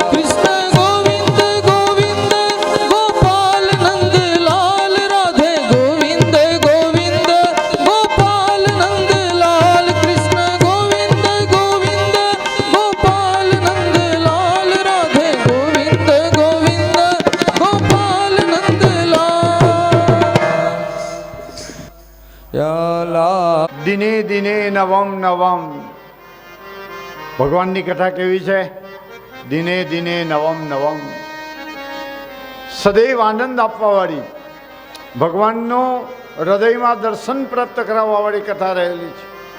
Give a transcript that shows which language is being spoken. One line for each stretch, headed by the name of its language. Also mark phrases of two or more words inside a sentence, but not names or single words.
Hindi: कृष्ण गोविंद गोविंद गोपाल नंद लाल राधे गोविंद गोविंद गोपाल नंद लाल कृष्ण गोविंद गोविंद गोपाल नंद लाल राधे गोविंद गोविंद गोपाल नंद लाल
Sanskrit: दिने दिने नवं नवं
Gujarati: ભગવાનની કથા કેવી છે?
Sanskrit: दिने दिने नवं नवं
Gujarati: સદૈવ આનંદ આપવાવાળી, ભગવાનનો હૃદયમાં દર્શન પ્રાપ્ત કરાવવાવાળી કથા રહેલી છે.